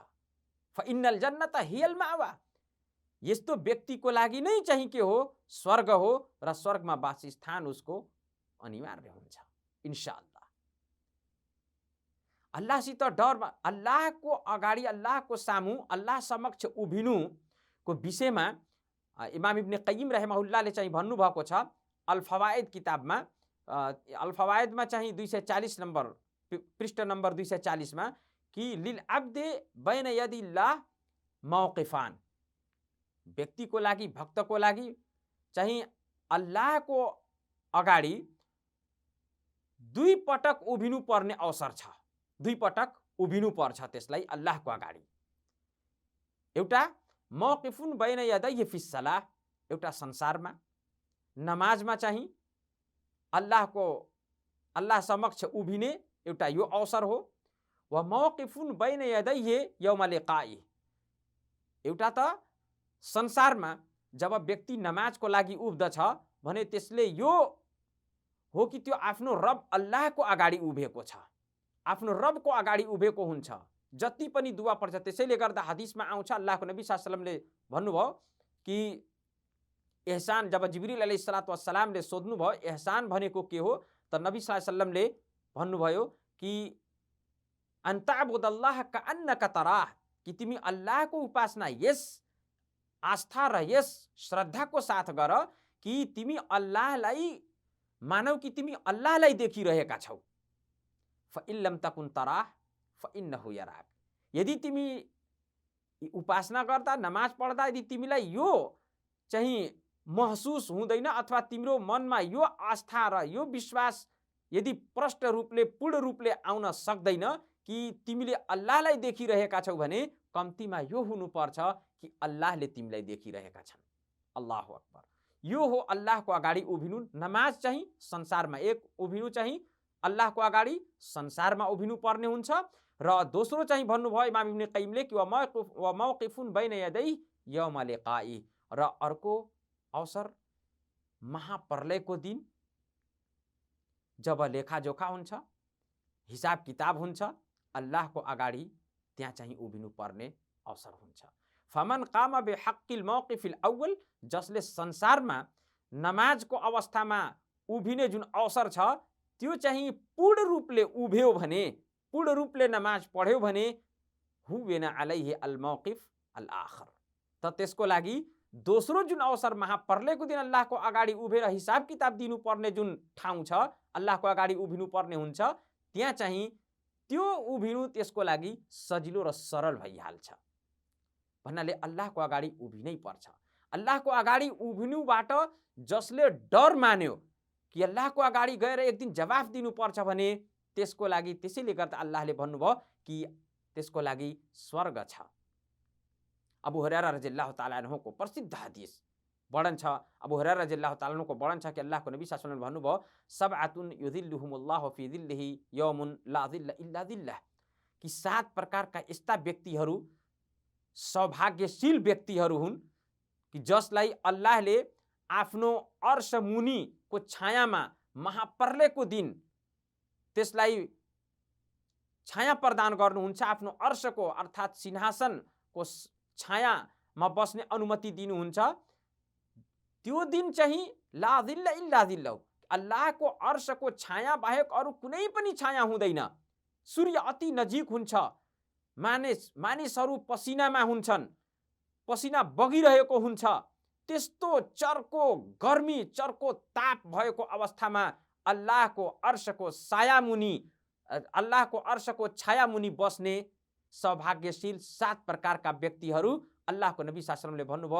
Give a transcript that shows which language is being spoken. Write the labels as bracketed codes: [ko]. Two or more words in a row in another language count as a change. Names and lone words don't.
[ar] فإن الجنة هي المأوى, [ne] यस्तो व्यक्तिको लागि नै चाहिँ के हो? स्वर्ग हो, र स्वर्गमा वासस्थान उसको अनिवार्य हुन्छ इन्शाअल्लाह। अल्लाहसित डर, अल्लाहको अगाडि, अल्लाहको सामु, अल्लाह समक्ष उभिनुको विषयमा इमाम इब्न क़य्यिम रहमहुल्लाहले चाहिँ भन्नुभएको छ अल फवाइद किताबमा, अल फवाइदमा चाहिँ 240 नम्बर पृष्ठ नम्बर 240 मा, कि [ar] للعبد بين يدي الله موقفان, [ne] व्यक्तिको लागि, भक्तको लागि चाहिँ अल्लाहको अगाडि दुई पटक उभिनु पर्ने अवसर छ। दुई पटक उभिनु पर्छ त्यसलाई अल्लाहको अगाडि। एउटा [ar] موقف بين يديه في الصلاة, [ne] एउटा संसारमा नमाजमा चाहिँ अल्लाह समक्ष उभिने एउटा यो अवसर हो। [ar] وموقف بين يديه يوم لقائه, [ne] एउटा त संसारमा जब व्यक्ति नमाजको लागि उभिदछ भने त्यसले यो हो कि त्यो आफ्नो रब अल्लाहको अगाडि उभिएको छ, आफ्नो रबको अगाडि उभिएको हुन्छ, जति पनि दुआ पर्छ। त्यसैले गर्दा हदिसमा आउँछ, अल्लाहको नबी [ar] صلى الله عليه وسلم [ne] भन्नुभयो कि एहसान, जब जिब्रील [ar] عليه الصلاة والسلام [ne] सोध्नुभयो एहसान भनेको के हो, त नबी [ar] صلى الله عليه وسلم [ne] भन्नुभयो कि [ar] أن تعبد الله كأنك تراه, [ne] कि तिमी अल्लाहको उपासना यस आस्था र यस श्रद्धाको साथ गर कि तिमी अल्लाहलाई मानौ कि तिमी अल्लाहलाई देखिरहेका छौ। [ar] فإن لم تكن تراه فإنه يراك, [ne] यदि तिमी उपासना गर्दा नमाज पढ्दा यदि तिमीलाई यो चाहिँ महसुस हुँदैन अथवा तिम्रो मनमा यो आस्था र यो विश्वास यदि प्रष्ट रूपले पूर्ण रूपले आउन सक्दैन कि तिमीले अल्लाहलाई देखिरहेका छौ भने कम्तीमा यो हुनुपर्छ कि अल्लाहले तिमीलाई देखिरहेका छन्। [ar] الله أكبر. [ne] यो हो अल्लाहको अगाडि उभिनु। नमाज चाहिँ संसारमा एक उभिनु चाहिँ अल्लाहको अगाडि संसारमा उभिनु पर्ने हुन्छ। र दोस्रो चाहिँ भन्नुभयो इमाम इब्न कय्यिमले कि [ar] وموقف بين يديه يوم لقائه, [ne] र अर्को अवसर महाप्रलयको दिन जब लेखाजोखा हुन्छ, हिसाब किताब हुन्छ, अल्लाहको अगाडि त्यहाँ चाहिँ उभिनु पर्ने अवसर हुन्छ। [ar] فمن قام بحق الموقف الأول, [ne] जसले संसारमा नमाजको अवस्थामा उभिने जुन अवसर छ त्यो चाहिँ पूर्ण रूपले उभ्यो भने, पूर्ण रूपले नमाज पढ्यो भने [ar] هون عليه الموقف الآخر, [ne] त त्यसको लागि दोस्रो जुन अवसर महाप्रलयको दिन अल्लाहको अगाडि उभेर हिसाब किताब दिनुपर्ने जुन ठाउँ छ, अल्लाहको अगाडि उभिनु पर्ने हुन्छ, त्यहाँ चाहिँ त्यो उभिनु त्यसको लागि सजिलो र सरल भइहाल्छ। भन्नाले अल्लाहको अगाडि उभिनै पर्छ। अल्लाहको अगाडि उभिनुबाट जसले डर मान्यो कि अल्लाहको अगाडि गएर एक दिन जवाफ दिनुपर्छ भने त्यसको लागि, त्यसैले गर्दा अल्लाहले भन्नुभयो कि त्यसको लागि स्वर्ग छ। अबू हुरैरा [ar] رضي الله تعالى عنه [ne] प्रसिद्ध हदीस वर्णन छ, अबू हुरैरा [ar] رضي الله تعالى عنه [ne] वर्णन छ कि अल्लाहको नबी [ar] صلى الله عليه وسلم [ne] भन्नुभयो [ar] سبعة يظلهم الله في ظله يوم لا ظل إلا ظله, [ne] कि 7 प्रकारका यस्ता व्यक्तिहरू सौभाग्यशील व्यक्तिहरू हुन् कि जसलाई अल्लाहले आफ्नो अर्श मुनिको छायामा महाप्रलयको दिन त्यसलाई छाया प्रदान गर्नुहुन्छ, आफ्नो अर्शको अर्थात् सिंहासनको छायामा बस्ने अनुमति दिनुहुन्छ। त्यो दिन चाहिँ [ar] لا ظل إلا ظله, [ne] अल्लाहको अर्शको छाया बाहेक अरू कुनै पनि छाया हुँदैन। सूर्य अति नजिक हुन्छ, मानिसहरू पसिनामा हुन्छन्, पसिना बगिरहेको हुन्छ, त्यस्तो चर्को गर्मी, चर्को ताप भएको अवस्थामा अल्लाहको अर्शको साया मुनि, अल्लाहको अर्शको छाया मुनि बस्ने सौभाग्यशील 7 प्रकारका व्यक्तिहरू अल्लाहको नबी [ar] صلى الله عليه وسلم [ne] भन्नुभयो।